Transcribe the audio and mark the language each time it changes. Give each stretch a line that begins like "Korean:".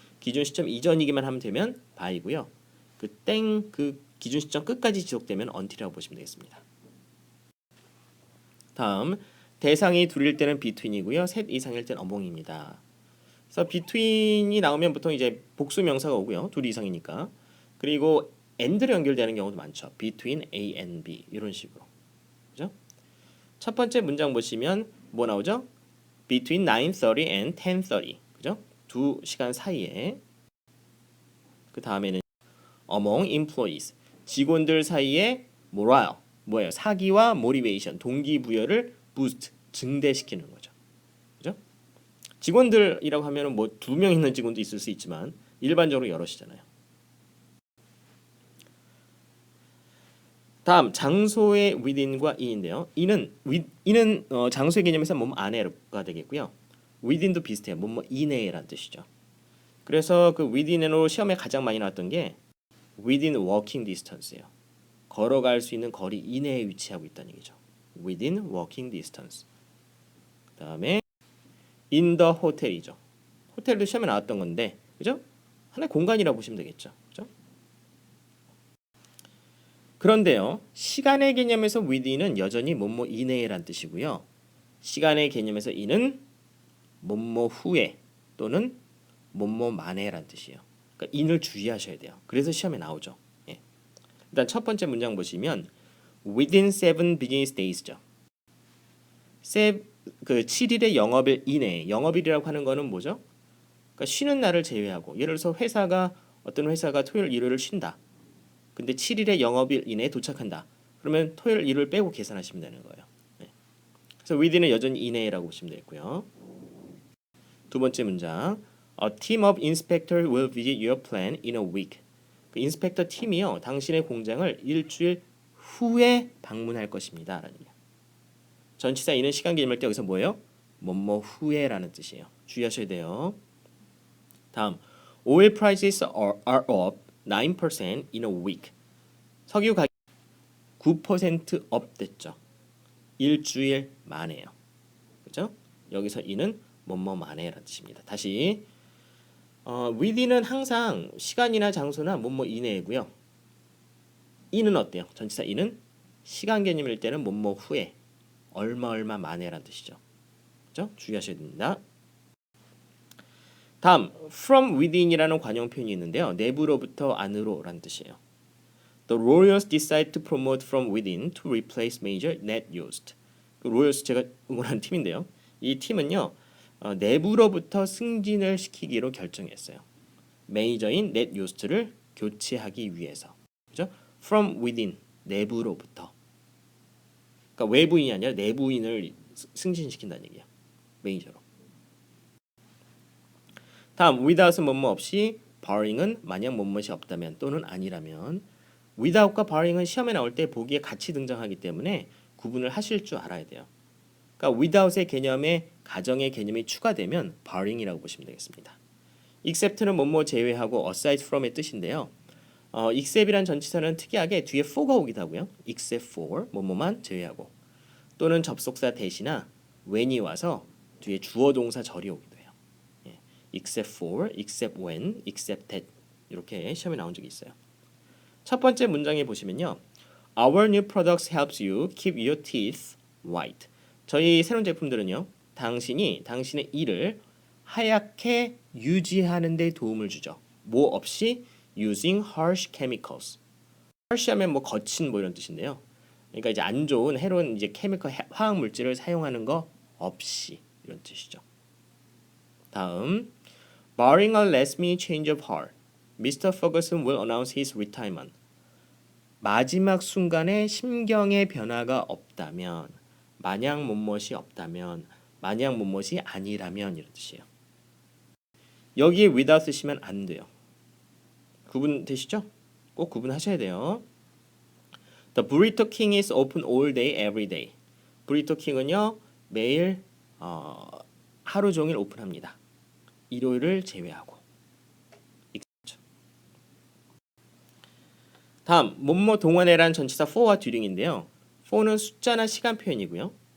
Korean: 기준 시점 이전이기만 하면 되면 by고요. 그 기준 시점 끝까지 지속되면 until이라고 보시면 되겠습니다. 다음 대상이 둘일 때는 between이고요. 셋 이상일 때는 among입니다. 그래서 between이 나오면 보통 이제 복수 명사가 오고요. 둘 이상이니까. 그리고 and로 연결되는 경우도 많죠.
English: between A and B
Korean: 이런 식으로. 그죠? 첫 번째 문장 보시면 뭐 나오죠?
English: between 9:30 and 10:30.
Korean: 그죠? 2시간 사이에. 그 다음에는
English: among employees.
Korean: 직원들 사이에 morale. 뭐예요? 사기와 motivation, 동기부여를 boost, 증대시키는 거죠. 그죠? 직원들이라고 하면은 뭐 2명 있는 직원도 있을 수 있지만 일반적으로 여럿이잖아요. 다음 장소의 within과 in인데요. in은 장소의 개념에서 뭐뭐 안에가 되겠고요. within도 비슷해요. 뭐뭐 이내라는 뜻이죠. 그래서 그 within으로 시험에 가장 많이 나왔던 게
English: within walking distance
Korean: 예요. 걸어갈 수 있는 거리 이내에 위치하고 있다는 얘기죠.
English: within walking distance.
Korean: 그다음에
English: in the hotel이죠.
Korean: 호텔도 시험에 나왔던 건데, 그죠? 하나의 공간이라고 보시면 되겠죠. 그죠? 그런데요, 시간의 개념에서 within은 여전히 뭐뭐 이내란 뜻이고요. 시간의 개념에서 in은 뭐뭐 후에 또는 뭐뭐 만에란 뜻이에요. 그러니까 in을 주의하셔야 돼요. 그래서 시험에 나오죠. 예. 일단 첫 번째 문장 보시면
English: within 7 business days
Korean: 죠. 그 7일의 영업일 이내에 영업일이라고 하는 거는 뭐죠? 그러니까 쉬는 날을 제외하고 예를 들어서 어떤 회사가 토요일 일요일을 쉰다. 근데 7일의 영업일 이내에 도착한다. 그러면 토요일 일요일 빼고 계산하시면 되는 거예요. 네. 그래서 within은 여전히 이내라고 보시면 되겠고요. 두 번째 문장.
English: A team of inspectors will visit your plant in a week.
Korean: 그 인스펙터 팀이요, 당신의 공장을 일주일 후에 방문할 것입니다. 라는 얘기예요. 전치사 in은 시간 개념할 때 여기서 뭐예요? 뭐뭐 후에라는 뜻이에요. 주의하셔야 돼요.
English: 다음, oil prices are up 9% in a week.
Korean: 석유 가격 9% 업 됐죠. 일주일 만에요. 그죠? 여기서 in은 뭐뭐 만에라는 뜻입니다. 다시 within은 항상 시간이나 장소나 뭐뭐 이내고요. in은 어때요? 전치사 in은 시간 개념일 때는 뭐뭐 후에 얼마 만에라는 뜻이죠. 그죠? 주의하셔야 됩니다. 다음,
English: from within
Korean: 이라는 관용 표현이 있는데요. 내부로부터 안으로라는 뜻이에요.
English: The Royals decide to promote from within to replace Major Ned Yost.
Korean: 그 로열스 제가 응원하는 팀인데요. 이 팀은요, 내부로부터 승진을 시키기로 결정했어요. 매니저인 넷 요스트를 교체하기 위해서. 그죠?
English: From within, 내부로부터.
Korean: 그러니까 외부인이 아니라 내부인을 승진시킨다는 얘기야. 매니저로. 다음, without은 뭐뭐 없이, barring은 만약 뭐뭐이 없다면 또는 아니라면. without과 barring은 시험에 나올 때 보기에 같이 등장하기 때문에 구분을 하실 줄 알아야 돼요. 그러니까 without의 개념에 가정의 개념이 추가되면 barring이라고 보시면 되겠습니다. except는 뭐뭐 제외하고
English: aside from
Korean: 의 뜻인데요. except이란 전치사는 특이하게 뒤에 for가 오기도 하고요.
English: except for
Korean: 뭐뭐만 제외하고, 또는 접속사 대시나 when이 와서 뒤에 주어 동사 절이 오기도 해요. 예.
English: except for, except when, except that
Korean: 이렇게 시험에 나온 적이 있어요. 첫 번째 문장에 보시면요.
English: Our new products helps you keep your teeth white.
Korean: 저희 새로운 제품들은요, 당신의 이를 하얗게 유지하는 데 도움을 주죠. 뭐 없이
English: using harsh chemicals.
Korean: harsh 하면 뭐 거친 뭐 이런 뜻인데요. 그러니까 이제 안 좋은 해로운 이제 케미컬 화학 물질을 사용하는 거 없이 이런 뜻이죠.
English: 다음, barring a last minute change of heart, Mr. Ferguson will announce his retirement.
Korean: 마지막 순간에 심경의 변화가 없다면, 만약 뭐뭇이 없다면, 만약 뭐뭇이 아니라면 이런 뜻이에요. 여기에 without 쓰시면 안 돼요. 구분되시죠? 꼭 구분하셔야 돼요.
English: The Burrito King is open all day, every day.
Korean: Burrito King은요, 매일 하루 종일 오픈합니다. 일요일을 제외하고. 다음, 뭐뭐 동안에란 전치사 for와 during인데요. for는 숫자나 시간 표현이고요.